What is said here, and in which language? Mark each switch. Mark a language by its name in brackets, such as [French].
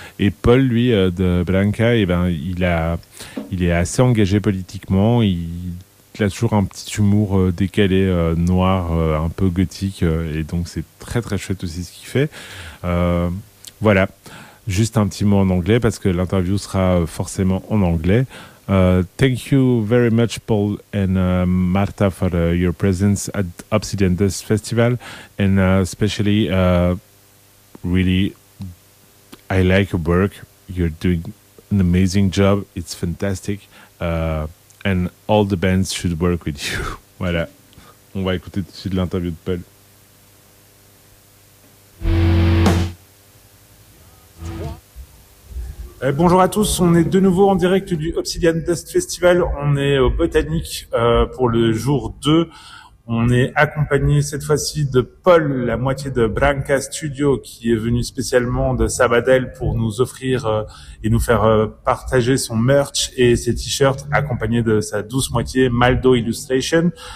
[French] Et Paul, lui, de Branca, eh ben, il est assez engagé politiquement. Il a toujours un petit humour décalé, noir, un peu gothique. Et donc, c'est très, très chouette aussi ce qu'il fait. Voilà, juste un petit mot en anglais parce que l'interview sera forcément en anglais. [English] Thank you very much, Paul and Marta, for your presence at Obsidian Dust Festival, and especially, really, I like your work. You're doing an amazing job. It's fantastic, and all the bands should work with you. [French] Voilà, on va écouter tout de suite l'interview de Paul. Bonjour à tous, on est de nouveau en direct du Obsidian Dust Festival. On est au Botanique pour le jour 2. On est accompagné cette fois-ci de Paul, la moitié de Branca Studio, qui est venu spécialement de Sabadell pour nous offrir et nous faire partager son merch et ses t-shirts, accompagné de sa douce moitié Maldo Illustration.